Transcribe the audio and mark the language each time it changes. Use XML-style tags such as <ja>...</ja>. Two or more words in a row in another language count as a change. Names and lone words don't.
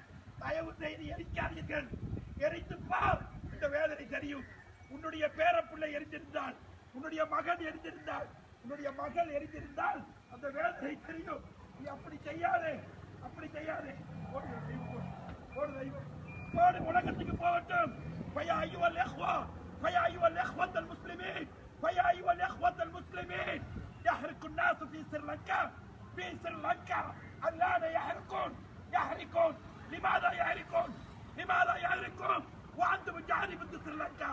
<ta>தயவு செய்து எரிக்காதீர்கள். எரித்து பார், இந்த வேதனை தெரியும். உன்னுடைய பேரப்பிள்ளை எரிந்திருந்தால், உன்னுடைய மகன் எரிந்திருந்தால், உன்னுடைய மகள் எரிந்திருந்தால் அந்த வேதனை தெரியும். நீ அப்படி செய்யாதே, அப்படி செய்யாதே. போடு தெய்வம், போடு, உலகத்துக்கு போகட்டும்.</ta> <ar>فيا أيها الإخوة، فيا أيها الإخوة المسلمين، فيا أيها الإخوة المسلمين، يحرق الناس في سريلانكا، في سريلانكا الآن يحرقون. لماذا يحرقون؟ لماذا يحرقون وأنتم جانب سريلانكا؟</ar>